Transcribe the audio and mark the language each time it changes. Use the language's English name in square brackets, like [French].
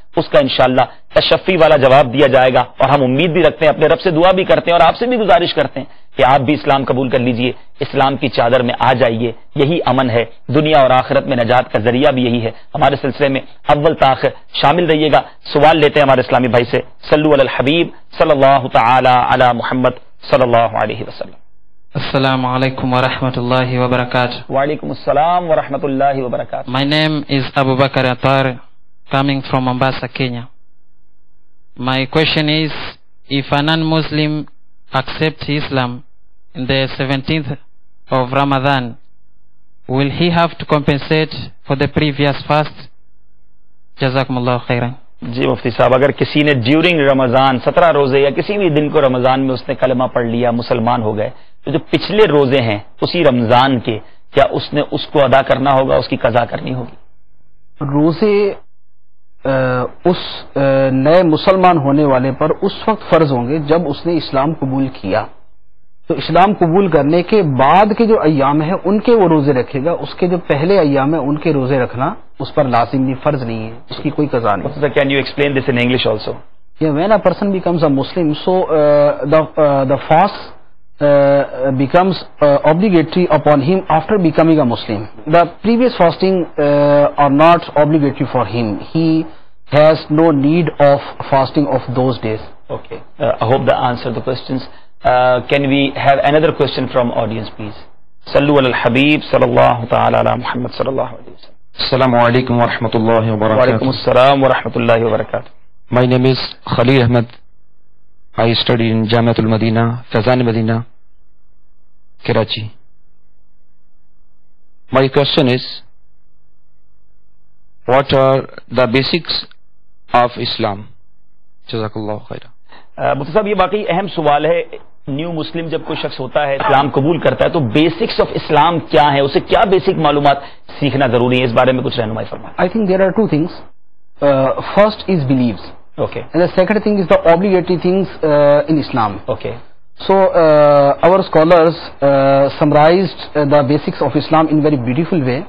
[Urdu] اس کا انشاءاللہ تشفی والا جواب دیا جائے گا، اور ہم امید بھی رکھتے ہیں، اپنے رب سے دعا بھی کرتے ہیں اور آپ سے بھی گزارش کرتے ہیں کہ آپ بھی اسلام قبول کر لیجئے، اسلام کی چادر میں آ جائیے، یہی امن ہے، دنیا اور آخرت میں نجات کا ذریعہ بھی یہی ہے۔ ہمارے سلسلے میں اول تاخر شامل رہیے گا۔ سوال لیتے ہیں ہمارے اسلامی بھائی سے، [Arabic] صلو علی الحبیب صلی اللہ تعالی علی محمد صلی اللہ علیہ وسلم۔ Assalamu alaikum wa rahmatullahi wa barakatuh. وعلیکم السلام ورحمۃ اللہ وبرکاتہ۔ [English] My name is Abu Bakar Attar, coming from Mombasa, Kenya. My question is, if a non-Muslim accepts Islam in the 17th of Ramadan, will he have to compensate for the previous fast? [Arabic] Jazakumullah khairan. [Urdu] جی مفتی صاحب، اگر کسی نے during رمضان 17 روزے یا کسی بھی دن کو رمضان میں اس نے کلمہ پڑھ لیا، مسلمان ہو گئے، تو جو پچھلے روزے ہیں اسی رمضان کے، کیا اس نے اس کو ادا کرنا ہوگا، اس کی قضا کرنی ہوگی؟ روزے اس نئے مسلمان ہونے والے پر اس وقت فرض ہوں گے جب اس نے اسلام قبول کیا، تو اسلام قبول کرنے کے بعد کے جو ایام ہیں ان کے وہ روزے رکھے گا، اس کے جو پہلے ایام ہیں ان کے روزے رکھنا اس پر لازم نہیں، فرض نہیں ہے، اس کی کوئی قضا نہیں۔ [English] Can you explain this in English also? Yeah, when a person becomes a Muslim, so the fast becomes obligatory upon him after becoming a Muslim. The previous fasting are not obligatory for him. He has no need of fasting of those days. Okay. I hope that answered the questions. Can we have another question from audience, please? [Arabic] Sallu ala al-Habib sallallahu ta'ala ala Muhammad sallallahu alayhi wa sallam. السلام علیکم ورحمۃ اللہ وبرکاتہ۔ وعلیکم السلام ورحمۃ اللہ وبرکاتہ۔ [English] My name is Khalil Ahmed. I study in Jamiat al-Madina, Fazan Madina, Karachi. My question is, what are the basics of Islam? [Arabic] Jazakallah khaira. [Urdu] مفتی صاحب یہ واقعی اہم سوال ہے۔ نیو مسلم جب کوئی شخص ہوتا ہے، اسلام قبول کرتا ہے، تو بیسکس آف اسلام کیا ہے، اسے کیا بیسک معلومات سیکھنا ضروری ہے، اس بارے میں کچھ رہنمائی فرمائیں۔ [English] I think there are two things. First is beliefs. Okay. And the second thing is the obligatory things in Islam. Okay. So our scholars summarized the basics of Islam in very beautiful way.